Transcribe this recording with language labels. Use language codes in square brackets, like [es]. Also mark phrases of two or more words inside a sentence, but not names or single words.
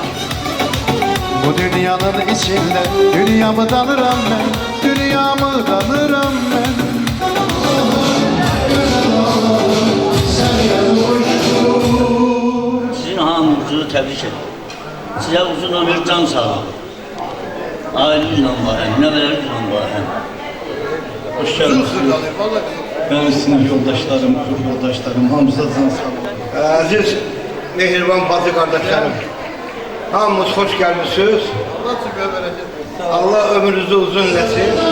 [az] Bu dünyanın içində dünyamı danıram mən, dünyamı danıram mən. Sizin hamınızı təbrik edirəm. Sizə uzun ömür can sağlığı. Ailenizlə varəm, nəvələrinizlə varəm. [tr] Hoş geldiniz. Benim sinif yoldaşlarım, [az] grup yoldaşlarım, hamıza can sağlığı. Əziz Mehriban bacı qardaşlarım, hamınız xoş gəlmişsiniz. Allah ömrünüzü uzun eləsin.